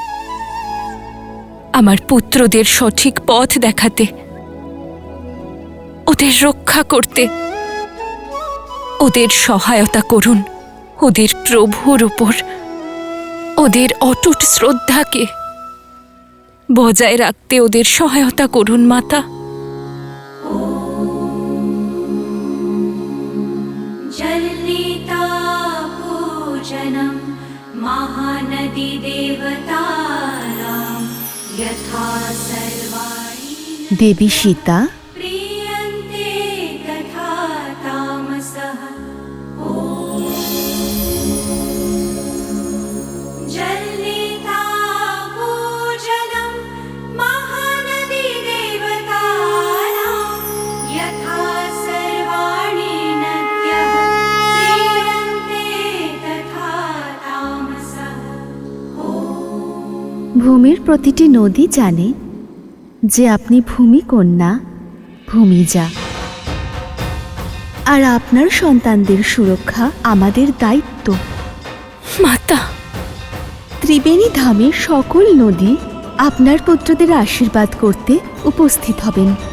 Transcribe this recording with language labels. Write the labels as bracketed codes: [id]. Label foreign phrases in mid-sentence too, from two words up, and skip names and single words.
[bn] আমার পুত্রদের সঠিক পথ দেখাতে, ওদের রক্ষা করতে, ওদের সহায়তা করুন। ওদের প্রভুর উপর ওদের অটুট শ্রদ্ধাকে বজায় রাখতে ওদের সহায়তা করুন মাতা। [sa] जलनीता पूजनं महानदी देवतानां यथा सर्वाणि [bn] দেবী সীতা, [sa] प्रीयन्ते तथा तामसः। जलनीता पूजनं महानदी देवतानां यथा सर्वाणि नद्यः प्रीयन्ते तथा तामसः। [bn] ভূমির প্রতিটি নদী জানে যে আপনি ভূমিকন্যা, ভূমিজা, আর আপনার সন্তানদের সুরক্ষা আমাদের দায়িত্ব। মাতা, ত্রিবেণী ধামের সকল নদী আপনার পুত্রদের আশীর্বাদ করতে উপস্থিত হবেন।